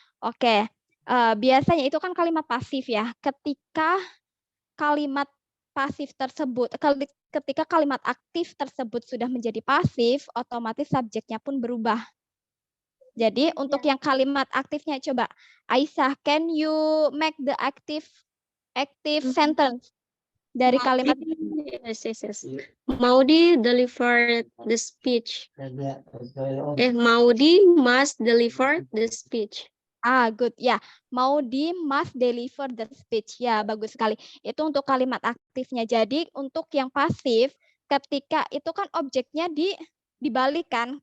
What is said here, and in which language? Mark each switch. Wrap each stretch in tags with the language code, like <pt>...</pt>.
<id>Oke, biasanya itu kan kalimat pasif ya. Ketika kalimat pasif tersebut, ketika kalimat aktif tersebut sudah menjadi pasif, otomatis subjeknya pun berubah. Jadi untuk yang kalimat aktifnya coba, Aisyah,</id> <en>can you make the active sentence</en> <id>dari kalimat</id> <en>Yes. Maudi delivered the speech. Maudi must deliver the speech. Good. Ya, Maudi must deliver the speech.</en> <id>Ya, bagus sekali. Itu untuk kalimat aktifnya. Jadi untuk yang pasif, ketika itu kan objeknya dibalikan.</id>